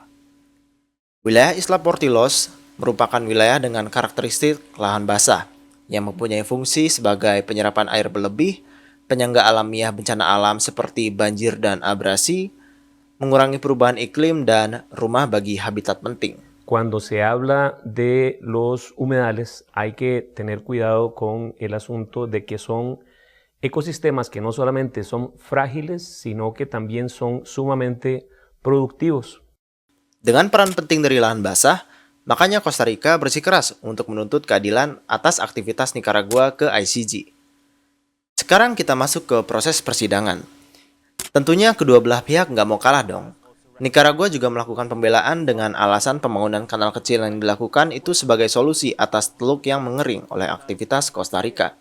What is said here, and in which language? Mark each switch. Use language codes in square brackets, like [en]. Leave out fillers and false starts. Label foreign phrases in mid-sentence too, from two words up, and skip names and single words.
[id] Wilayah Isla Portillos merupakan wilayah dengan karakteristik lahan basah, yang mempunyai fungsi sebagai penyerapan air berlebih, penyangga alamiah bencana alam seperti banjir dan abrasi, mengurangi perubahan iklim, dan rumah bagi habitat penting. [es] Cuando se habla de los humedales, hay que tener cuidado con el asunto de que son ecosistemas que no solamente son frágiles, sino que también son sumamente productivos. [id] Dengan peran penting dari lahan basah, makanya Costa Rica bersikeras untuk menuntut keadilan atas aktivitas Nicaragua ke ICJ. Sekarang kita masuk ke proses persidangan. Tentunya kedua belah pihak nggak mau kalah dong. Nicaragua juga melakukan pembelaan dengan alasan pembangunan kanal kecil yang dilakukan itu sebagai solusi atas teluk yang mengering oleh aktivitas Costa Rica.